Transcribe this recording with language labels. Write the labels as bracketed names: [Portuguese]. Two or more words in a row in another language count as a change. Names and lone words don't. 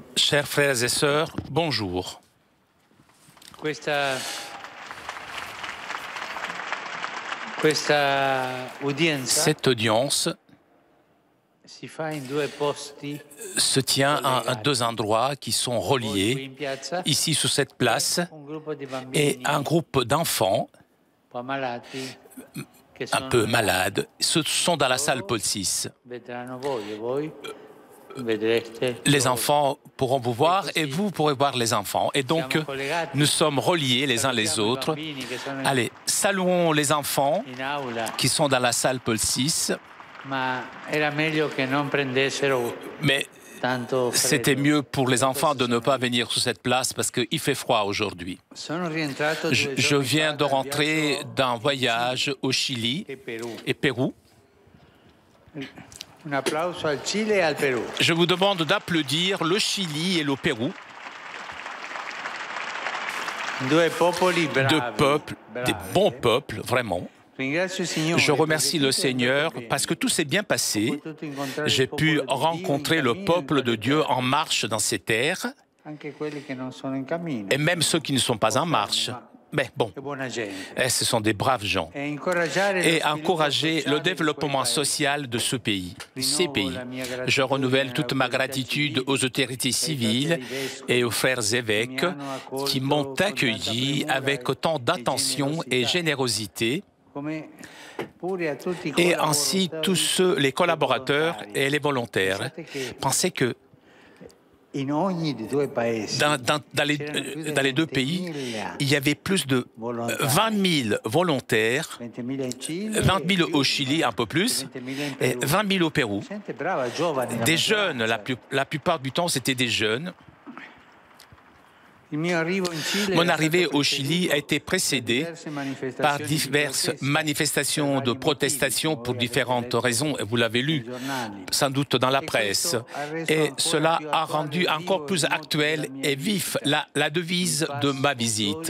[French] Chers frères et sœurs, bonjour. [Italian] Questa udienza [French] Cette audience [Italian] si fa in due posti [French] se tient à deux endroits qui sont reliés, [Italian] in piazza, [French] ici sur cette place, [Italian] un gruppo di bambini [French] et un groupe d'enfants [Italian] un po' malati che [French] un [Italian] sono [French] peu malades sont dans la salle Paul VI. [Italian] vedranno voi e voi vedrete. [French] Les enfants pourront vous voir et vous pourrez voir les enfants. Et donc, nous sommes reliés les uns les autres. Allez, saluons les enfants [Italian] In aula, [French] qui sont dans la salle Paul VI. [Italian] ma era meglio che non prendessero [French] Mais [Italian] tanto [French] c'était [Italian] freddo. [French] mieux pour les enfants de ne pas venir sur cette place parce qu'il fait froid aujourd'hui. [Italian] Sono rientrato [French] Je [Italian] 2 giorni [French] viens [Italian] fa [French] de [Italian] dal [French] rentrer [Italian] viaggio [French] d'un voyage au Chili [Italian] e Perù. [French] et Pérou. [Italian] Un applauso al Cile e al Perù. [French] Je vous demande d'applaudir le Chili et le Pérou, [Italian] Due popoli bravi. [French] deux peuples, des [Italian] bravi. [French] bons peuples, vraiment. [Italian] Ringrazio il Signore [French] Je remercie le [Italian] perché tutto è [French] Seigneur [Italian] andato bene. [French] parce que tout s'est bien [Italian] Ho [French] passé. [Italian] potuto incontrare [French] J'ai [Italian] il [French] pu [Italian] popolo di Dio in [French] rencontrer le [Italian] cammino [French] peuple [Italian] in [French] de [Italian] quelle [French] Dieu [Italian] terre, [French] en marche dans ces terres, [Italian] anche quelli che non sono in cammino. [French] et même ceux qui ne sont pas en marche. Mais bon, [Italian] Che buona gente. [French] ce sont des braves gens. [Italian] E incoraggiare lo [French] Et [Italian] sviluppo [French] encourager le [Italian] sociale di [French] développement [Italian] quel paese. [French] social de ce pays, ces [Italian] Rinnovo [French] pays. [Italian] la mia [French] Je [Italian] gratitudine [French] renouvelle [Italian] alle [French] toute ma [Italian] autorità [French] gratitude [Italian] civili, [French] aux autorités [Italian] ai [French] civiles [Italian] fratelli vescovi [French] et aux frères évêques [Italian] che mi hanno accolto [French] qui m'ont [Italian] con tanta [French] accueilli [Italian] premura [French] avec [Italian] e [French] autant d'attention et [Italian] generosità. [French] générosité, [Italian] Come pure a tutti i [French] et [Italian] collaboratori [French] ainsi tous ceux, les collaborateurs [Italian] volontari. [French] et les volontaires. [Italian] Pensate che [French] Pensez que [Italian] in ogni dei due paesi [French] dans les deux pays, il y avait plus de 20 000 volontaires, [Italian] 20.000 in Cile, [French] 20 000 au Chili, un peu plus, [Italian] 20.000 in [French] et [Italian] Perù. [French] 20 000 au Pérou. [Italian] Gente brava, giovani, la [French] Des jeunes, [Italian] maggioranza. [French] la plupart du temps, c'était des jeunes. [Italian] Il mio arrivo in Cile [French] Mon [Italian] era [French] arrivée [Italian] stato [French] au Chili a été précédée par diverses manifestations de protestation pour différentes raisons, et vous l'avez lu sans doute dans la presse. Et cela a rendu encore plus actuelle et vif la devise de ma visite.